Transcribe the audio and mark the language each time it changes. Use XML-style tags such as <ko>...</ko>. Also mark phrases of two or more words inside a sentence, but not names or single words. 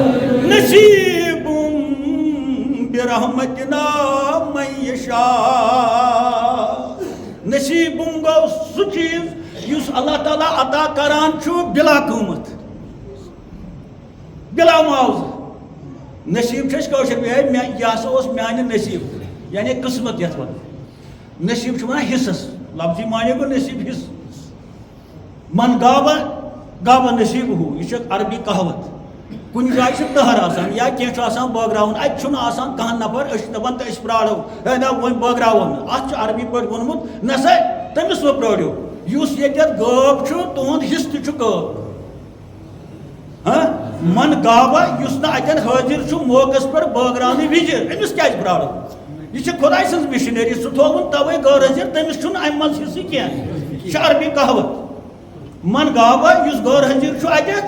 <ar>نصیب برحمتنا من یشاء</ar> <ks>نصیب گو سُہ چیز یُس اللہ تعالیٰ عطا کران چھُ بلا قۭمت بلا معاوضہ نصیب چھِ أسۍ کٲشِر پٲٹھۍ یہِ ہسا اوس میانہِ نصیب یعنی قسمت یتھ ونان نصیب چھُ ونان حصس لفظی معنی گوٚو نصیب حصہٕ</ks> <ar>من گاوا</ar> <ks>گاوا نصیب ہو یہ عربی کہاوت کُنہِ جایہِ چھُ تہر آسان یا کینٛہہ چھُ آسان بٲگراوُن اَتہِ چھُنہٕ آسان کانٛہہ نفر أسۍ چھِ دپان تہٕ أسۍ پرٛارو ہے نہ وۄنۍ بٲگراوو نہٕ اَتھ چھُ عربی پٲٹھۍ ووٚنمُت نہ سا تٔمِس مہ پرٛٲرِو یُس ییٚتٮ۪تھ غٲب چھُ تُہُنٛد حصہٕ تہِ چھُ غٲب</ks> <ar>من گاوا</ar> <ks>یُس نہٕ اَتٮ۪ن حٲضِر چھُ موقعس پٮ۪ٹھ بٲگراونہٕ وِزِ أمِس کیٛازِ پرٛارو یہ خدا سٕنٛز مشنری سُہ تھوٚوُن تَوَے غٲر حٲضِر تٔمِس چھُنہٕ اَمہِ منٛز حصہٕ کینٛہہ یہِ چھِ عربی کہاوت</ks> <ar>من گاوا</ar> <ks>یُس غٲر حٲضِر چھُ اَتٮ۪تھ</ks>